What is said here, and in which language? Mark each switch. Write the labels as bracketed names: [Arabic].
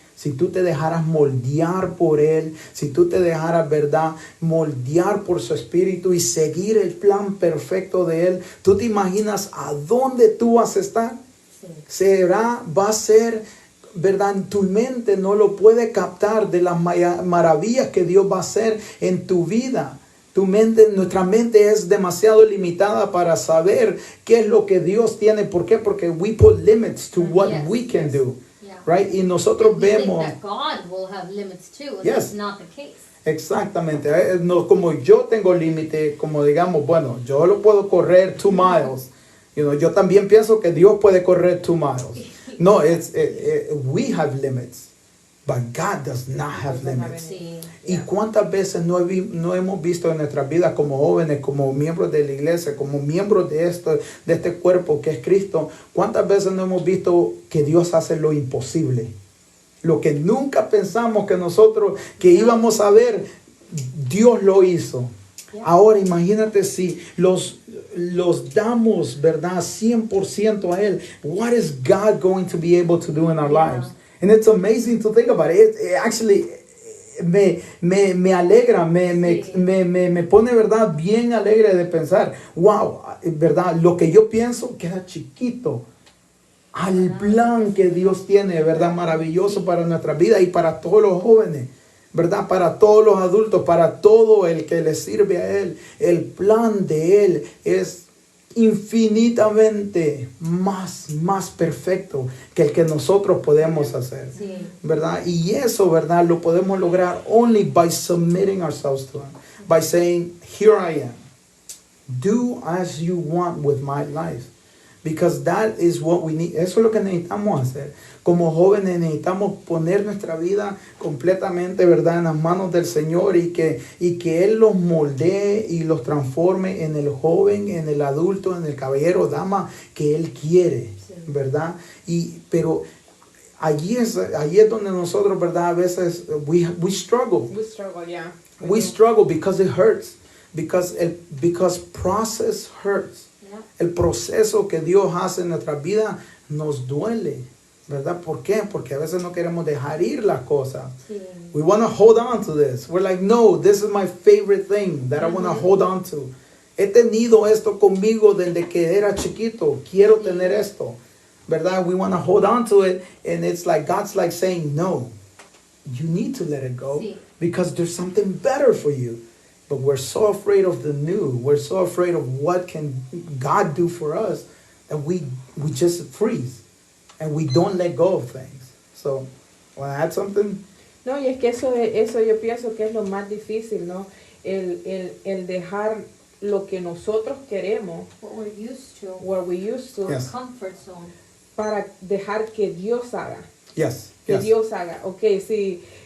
[Spanish] Si tú te dejaras moldear por Él, si tú te dejaras, ¿verdad?, moldear por su espíritu y seguir el plan perfecto de Él, ¿tú te imaginas a dónde tú vas a estar? Sí. Va a ser, ¿verdad? Tu mente no lo puede captar de las maravillas que Dios va a hacer en tu vida. Nuestra mente es demasiado limitada para saber qué es lo que Dios tiene. ¿Por qué? [English] Porque we put limits to what we can do. [Spanish] Right? Y nosotros vemos [English] that God will have limits too, and yes. that's not the case. [Spanish] Exactamente. No, como yo tengo límite, como digamos, bueno, yo lo puedo correr 2 miles. Yo también pienso que Dios puede correr 2 miles. [English] No, we have limits, but God does not have limits. [Spanish] Sí. ¿Y cuántas veces no hemos visto en nuestras vidas como jóvenes, como miembros de la iglesia, como miembros de este cuerpo que es Cristo? ¿Cuántas veces no hemos visto que Dios hace lo imposible? Lo que nunca pensamos que íbamos a ver, Dios lo hizo. Ahora imagínate si los damos, ¿verdad?, 100% a Él. [English] What is God going to be able to do in our lives? And it's amazing to think about it. It actually [Spanish] me alegra, me pone, ¿verdad?, bien alegre de pensar, wow, ¿verdad?, lo que yo pienso queda chiquito al plan que Dios tiene, ¿verdad?, maravilloso para nuestra vida y para todos los jóvenes, ¿verdad?, para todos los adultos, para todo el que le sirve a Él. El plan de Él es infinitamente más perfecto que el que nosotros podemos hacer, ¿verdad? Y eso, ¿verdad?, lo podemos lograr [English] only by submitting ourselves to Him, by saying, here I am, do as you want with my life, because that is what we need. [Spanish] Eso es lo que necesitamos hacer. Como jóvenes necesitamos poner nuestra vida completamente, ¿verdad?, en las manos del Señor y que Él los moldee y los transforme en el joven, en el adulto, en el caballero, dama que Él quiere, ¿verdad? Pero allí es donde nosotros, ¿verdad?, a veces [English] we struggle. We struggle, yeah. We struggle because it hurts. Because process hurts. Yeah. [Spanish] El proceso que Dios hace en nuestra vida nos duele, ¿verdad? ¿Por qué? Porque a veces no queremos dejar ir las cosas. Sí. [English] We want to hold on to this. We're like, no, this is my favorite thing that I want to hold on to. [Spanish] He tenido esto conmigo desde que era chiquito. Quiero tener esto, ¿verdad? [English] We want to hold on to it. And it's like, God's like saying, no, you need to let it go because there's something better for you. But we're so afraid of the new. We're so afraid of what can God do for us that we just freeze. And we don't let go of things. So, want to add something? [Spanish] No, y es que eso yo pienso que es lo más difícil, ¿no? El dejar lo que nosotros queremos. [English] What we're used to. What we're used to. Yes. Comfort zone. [Spanish] para dejar que Dios haga. [English] Yes. [Spanish] Que [English] Yes. [Spanish] Dios haga. Ok, sí.